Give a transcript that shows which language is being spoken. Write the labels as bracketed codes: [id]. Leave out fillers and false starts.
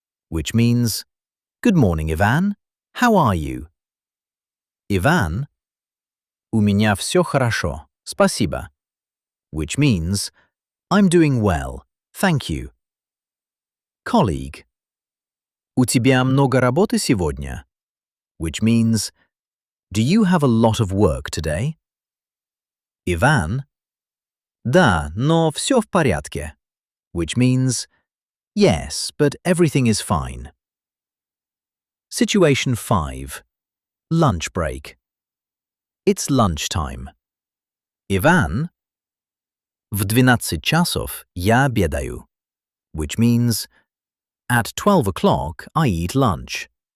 [en] Which means, good morning, Ivan. How are you? Ivan. [ru] У меня все хорошо. Спасибо. [en] Which means, I'm doing well. Thank you. Colleague. [ru] У тебя много работы сегодня? [en] Which means, do you have a lot of work today? [ru] Ivan. Да, но все в порядке. [en] Which means, Yes, but everything is fine. Situation 5. Lunch break. It's lunchtime. Ivan, w 12 czasów ja obiadаю, which means at 12 o'clock I eat lunch.